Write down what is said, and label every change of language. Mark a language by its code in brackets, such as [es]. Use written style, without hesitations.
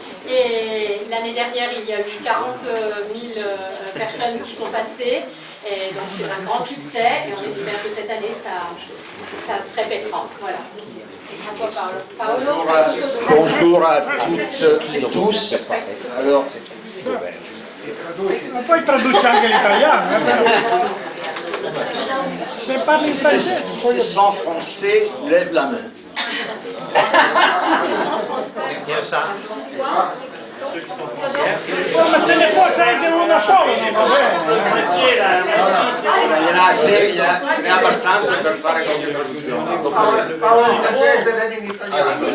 [fr] Et l'année dernière, il y a eu 40 000 personnes qui sont passées. Et donc c'est un grand succès et on espère que cette année ça se répétera. Voilà. À toi Paolo. Bonjour à toutes et tous. Alors, [it] ma poi traduce anche l'italiano, se parli in francese. [fr] sans français, lève la main. [it] Ma se ne fosse anche uno solo, non va bene. Ce n'è abbastanza per fare qualche traduzione. Paolo in francese, lei in italiano.